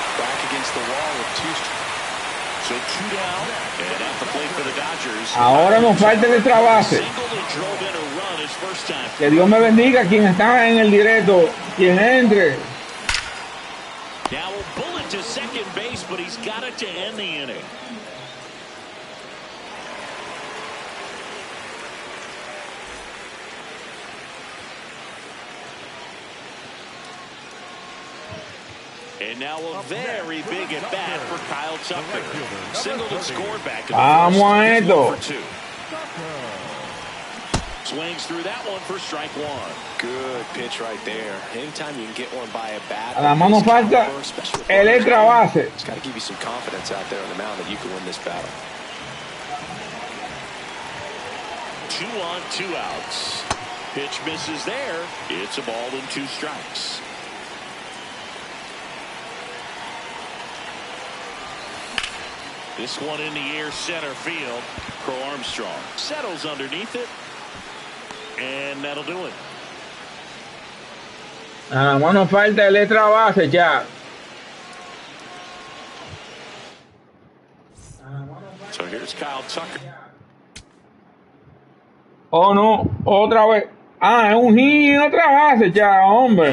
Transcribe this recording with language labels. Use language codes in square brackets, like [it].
[en] Back against the wall with two. So 2 down, and at the plate for the Dodgers. [es] Ahora nos falta el extra base. [en] Single that drove in a run his first time. [es] Que Dios me bendiga quien está en el directo, quien entre. [en] Now a bullet to second base, but he's got it to end the inning. And now a very big at bat for Kyle Tucker. Singled and scored back in the [es] Vamos a [en] first. [es] esto. [en] 1 for 2. Swings through that one for strike one. Good pitch right there. Anytime you can get one by a bat. [es] A la mano falta el extra base. [en] It's got to give you some confidence out there on the mound that you can win this battle. 2 on, 2 outs. Pitch misses there. It's a ball and 2 strikes. This one in the air, center field. Crow Armstrong settles underneath it, and that'll do it. [es] Nada más nos falta el extra base ya. [en] So here's Kyle Tucker. [es] Oh no, otra vez. Es un hit en otra base ya, hombre.